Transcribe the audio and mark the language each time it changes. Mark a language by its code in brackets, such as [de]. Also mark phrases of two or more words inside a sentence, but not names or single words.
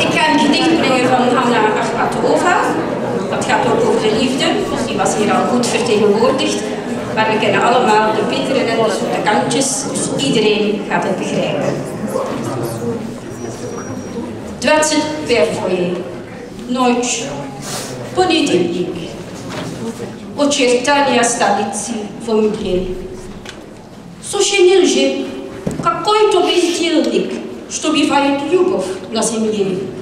[nl] ga een gedicht brengen van Hanna Achmatova. Dat gaat ook over de liefde, dus die was hier al goed vertegenwoordigd. Maar we kennen allemaal de bittere en de zoete kantjes, dus iedereen gaat het begrijpen. [ru] 21 Ночь. Понедельник. Очертания столицы в мгле. Сущенил же какой-то бездельник, что убивает любовь на земле.